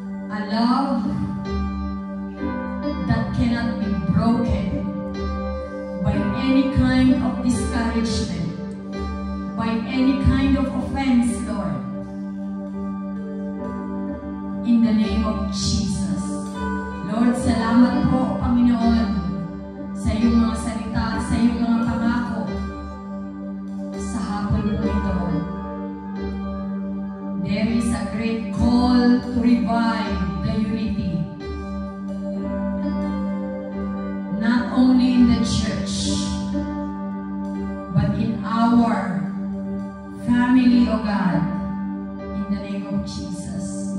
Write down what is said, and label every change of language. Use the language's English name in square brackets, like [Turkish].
[English] A love that cannot be broken by any kind of discouragement, by any kind of offense, Lord. In the name of Jesus. [Filipino] Lord, salamat po, Panginoon, sa iyong mga salita, sa iyong mga pangako sa hapon po ito. [English] There is a great call to revive the unity. Not only in the church, but in our family, O God, in the name of Jesus.